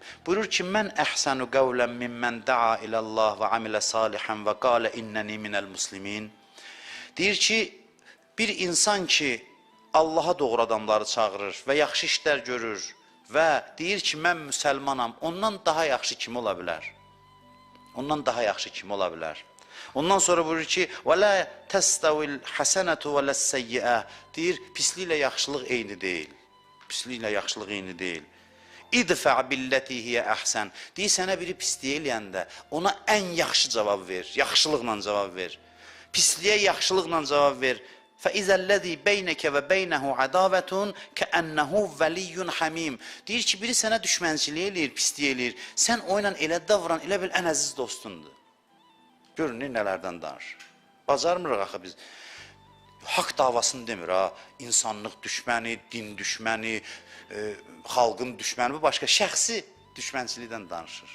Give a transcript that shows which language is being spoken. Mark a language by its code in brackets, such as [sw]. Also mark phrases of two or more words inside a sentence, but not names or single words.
[az] Buyurur ki, [ar] مَنْ أَحْسَنُ قَوْلًا مِمَّنْ دَعَا إِلَى اللَّهِ وَ عَمِلَ صَالِحًا وَ قَالَ إِنَّنِي مِنَ الْمُسْلِمِينَ. [az] Deyir ki, bir insan ki, Allaha doğru adamları çağırır və yaxşı işlər görür və deyir ki, mən müsəlmanam, ondan daha yaxşı kim ola bilər? Ondan daha yaxşı kim ola bilər? Ondan sonra buyurur ki, [ar] وَلَا تَسْتَوِ الْحَسَنَةُ وَلَا السَّيِّئَةُ [az] deyir, pisliklə yaxşılıq eyni deyil. Pisliklə yaxşılıq eyni deyil. [ar] اِدْفَعْ بِالَّتِي هِيَ أَحْسَنِ [az] deyir, sənə biri pisliyə eləyəndə ona ən yaxşı cavab ver, yaxşılıqla cavab ver. Pisliyə yaxşılıqla cavab ver. [ar] فَإِذَا الَّذِي بَيْنَكَ وَبَيْنَهُ عَدَاوَةٌ كَأَنَّهُ وَلِيٌّ حَمِيمٌ [az] deyir ki, biri sənə düşmənçilik eləyir, pisliyə eləyir. Sən o ilə elə davran, elə bil ən əziz dostundur. Görün, nələrdən danışır. Bacarmırıq axı biz. Haqq davasını demir, ha. İnsanlıq düşməni, din düşməni, xalqın düşməni, bu başqa şəxsi düşmənçilikdən danışır.